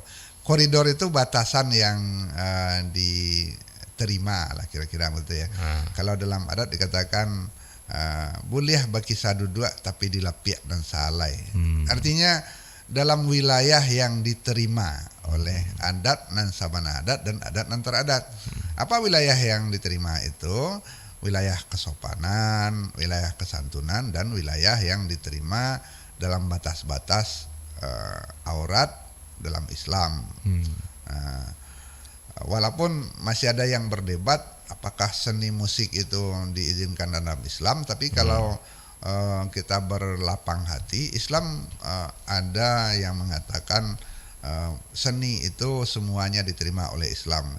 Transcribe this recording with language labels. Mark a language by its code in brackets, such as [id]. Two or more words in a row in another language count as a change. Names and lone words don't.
[id] Koridor itu batasan yang diterima lah kira-kira begitu ya. Kalau dalam adat dikatakan boleh bagi [min] sadudua tapi dilapiak dan salai. [id] Artinya dalam wilayah yang diterima oleh [min] adat nan sabana adat dan adat nan teradat. [id] Apa wilayah yang diterima itu? Wilayah kesopanan, wilayah kesantunan, dan wilayah yang diterima dalam batas-batas aurat dalam Islam. Walaupun masih ada yang berdebat apakah seni musik itu diizinkan dalam Islam, tapi kalau kita berlapang hati, Islam ada yang mengatakan seni itu semuanya diterima oleh Islam.